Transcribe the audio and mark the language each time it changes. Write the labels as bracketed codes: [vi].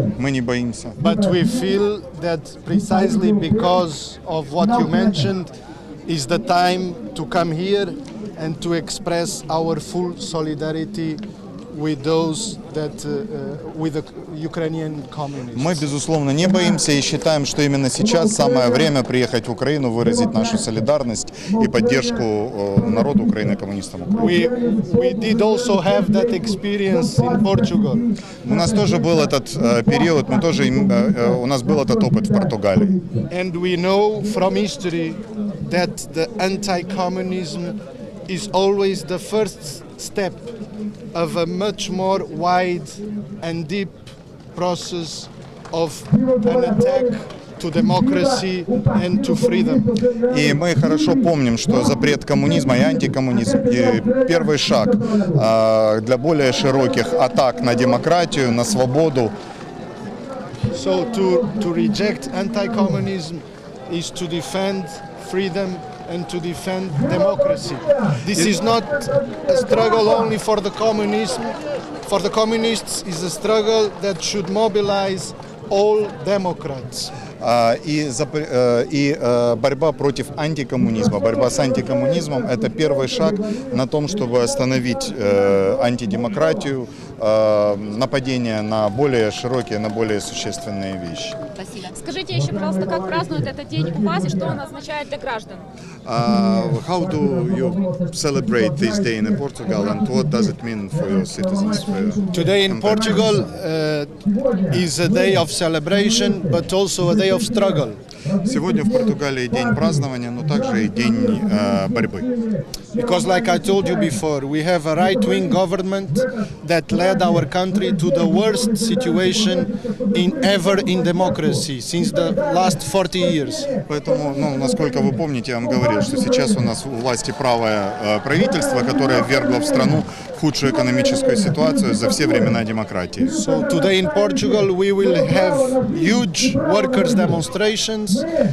[ru] Мы не боимся. [en] But we feel that precisely because of what you mentioned is the time to come here and to express our full solidarity with those with the Ukrainian communists. [ru] Мы, безусловно, не боимся и считаем, что именно сейчас самое время приехать в Украину, выразить нашу солидарность и поддержку народу Украины, коммунистам Украины. [en] We did also have that experience in Portugal. [ru] У нас тоже был этот период, у нас был этот опыт в Португалии. [en] And we know from history that the anti-communism is always the first step of a much more wide and deep process of an attack to democracy and to freedom. [ru] И мы хорошо помним, что запрет коммунизма и антикоммунизм и первый шаг для более широких атак на демократию, на свободу. [en] So to reject anti-communism is to defend freedom and to defend democracy. This is not a struggle only for the communism. For the communists, it's a struggle that should mobilize all Democrats. [ru] И борьба против антикоммунизма, борьба с антикоммунизмом – это первый шаг на том, чтобы остановить антидемократию, нападение на более широкие, на более существенные вещи. Спасибо. Скажите еще, пожалуйста, как празднуют этот день у вас и что он означает для граждан? [en] How do you celebrate this day in Portugal and what does it mean for your citizens? Today in Portugal is a day of celebration, but also a day of struggle. [ru] Сегодня в Португалии день празднования, но также и день борьбы. [en] Because, like I told you before, we have a right-wing government that led our country to the worst situation ever in democracy since the last 40 years. [ru] Поэтому, насколько вы помните, я вам говорил, что сейчас у нас у власти правое правительство, которое ввергло в страну в худшую экономическую ситуацию за все времена демократии. [en] So today in Portugal we will have huge workers' demonstrations.